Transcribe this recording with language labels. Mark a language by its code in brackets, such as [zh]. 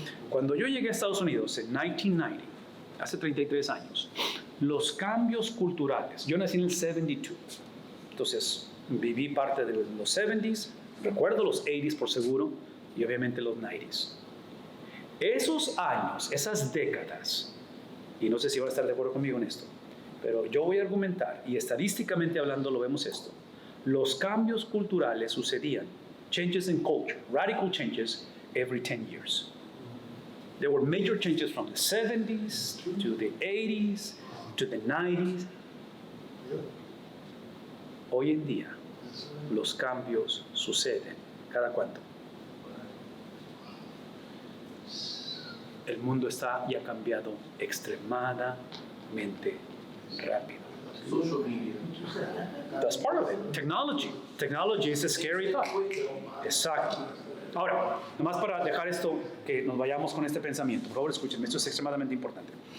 [es] Cuando yo llegué a Estados Unidos en 1990, hace 33 años, los cambios culturales, yo nací en el 72, entonces viví parte de los 70s, recuerdo los 80s por seguro, y obviamente los 90s. Esos años, esas décadas, y no sé si van a estar de acuerdo conmigo en esto, pero yo voy a argumentar, y estadísticamente hablando lo vemos esto, los cambios culturales sucedían [en] changes in culture, radical changes every 10 years. There were major changes from the 70s to the 80s to the 90s. [es] Hoy en día, los cambios suceden cada cuánto. El mundo está ya cambiado extremadamente rápido. [en] Social media. That's part of it. Technology is a scary thought. [es] Exacto. Ahora, nomás para dejar esto, que nos vayamos con este pensamiento. Por favor, escúchenme, esto es extremadamente importante.